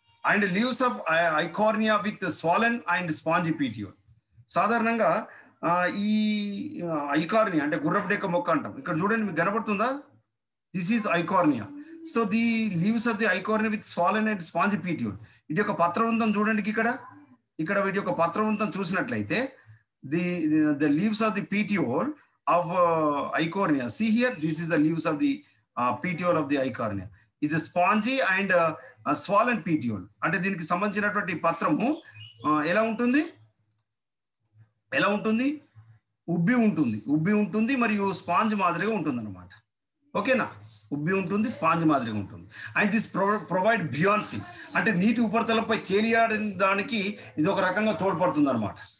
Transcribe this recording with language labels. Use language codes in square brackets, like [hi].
[en] And leaves of Eichhornia with swollen and spongy petiole. [te] సాధారణంగా ఈ Eichhornia అంటే గుర్రపు డెక్క మొక్క అంటాం. ఇక్కడ చూడండి, మీకు కనబడుతుందా? [en] This is Eichhornia. So the leaves of the Eichhornia with swollen and spongy petiole. [te] ఇది యొక్క పత్రవృంతం చూడండి, ఇక్కడ వీటి యొక్క పత్రవృంతం చూసినట్లయితే [en] the leaves of the petiole of Eichhornia. See here, this is the leaves of the petiole of the Eichhornia. is a spongy and swollen petiole. [te] అంటే దీనికి సంబంధించినటువంటి పత్రము ఎలా ఉంటుంది, ఎలా ఉంటుంది, ఉబ్బి ఉంటుంది మరియు స్పాంజ్ మాదిరిగా ఉంటుంది అనమాట. ఓకేనా, ఉబ్బి ఉంటుంది, స్పాంజ్ మాదిరిగా ఉంటుంది. [en] and this provide buoyancy, [te] అంటే నీటి ఉపరితలంపై తేలియాడడానికి ఇది ఒక రకంగా తోడ్పడుతుంది అనమాట.